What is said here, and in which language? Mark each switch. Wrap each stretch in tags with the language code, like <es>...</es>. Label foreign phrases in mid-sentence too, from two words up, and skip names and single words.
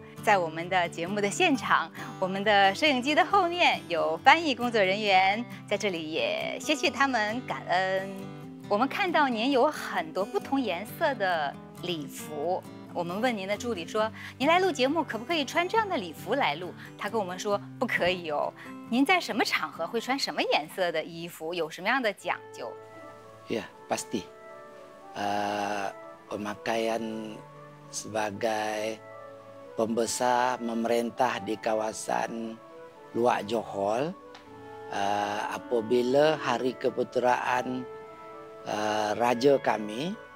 <zh>在我们的节目的现场，我们的摄影机的后面有翻译工作人员，在这里也谢谢他们，感恩。我们看到您有很多不同颜色的礼服。我们问您的助理说：“您来录节目，可不可以穿这样的礼服来录？” 他跟我们说：“不可以哦。” 您在什么场合会穿什么颜色的衣服？有什么样的讲究？</zh> <ms>Ya, pasti. Pemakaian sebagai pembesar memerintah di kawasan Luak Johor, apabila hari keputeraan raja kami</ms>